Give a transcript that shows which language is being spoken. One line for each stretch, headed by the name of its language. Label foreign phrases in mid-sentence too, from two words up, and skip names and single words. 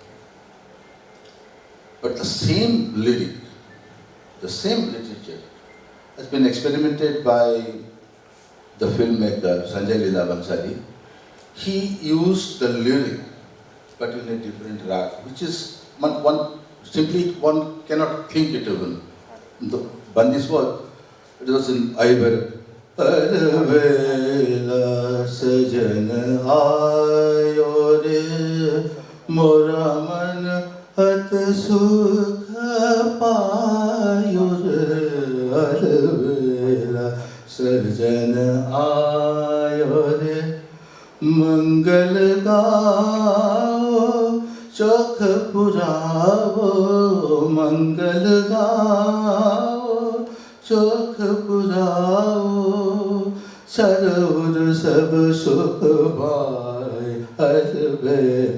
English: But the same lyric, the same literature has been experimented by the filmmaker Sanjay Leela Bhansali. He used the lyric but in a different rag, which is one cannot think it even. The bandish was, it was in Aybar.
Hindi: अलवेला सजन आयो रे मोरा मन हत सुखा पायो रे अलवेला सजन आयो रे मंगल गाओ चौक पुराओ मंगल गाओ चौक पुराओ सरूर सब सुख पाई अलवेला.